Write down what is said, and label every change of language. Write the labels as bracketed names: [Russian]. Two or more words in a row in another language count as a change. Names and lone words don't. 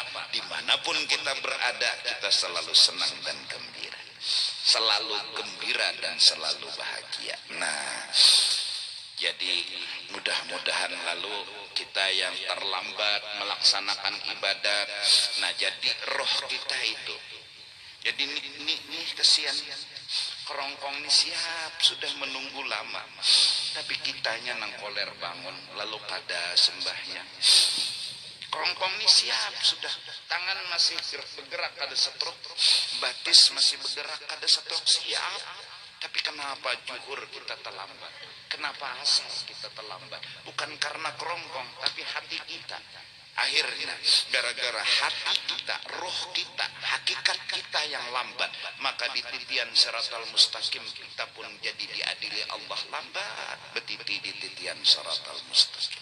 [Indonesian] Dimanapun kita berada, kita selalu senang dan gembira, selalu gembira dan selalu bahagia. Nah, jadi mudah-mudahan lalu kita yang terlambat melaksanakan ibadat, nah jadi roh kita itu, jadi ini kesian kerongkong ini siap sudah menunggu lama, tapi kitanya nang koler bangun lalu pada sembahyang. Kerongkong ini siap sudah, tangan masih bergerak kada setruk, batis masih bergerak kada setruk, siap. Tapi kenapa juhur kita terlambat? Kenapa asar kita terlambat? Bukan karena kerongkong, tapi hati kita. Akhirnya gara-gara hati kita, roh kita, hakikat kita yang lambat, maka di titian [Arabic] الصراط المستقيم [Indonesian] kita pun jadi diadili Allah lambat betiti di titian [Arabic] الصراط المستقيم.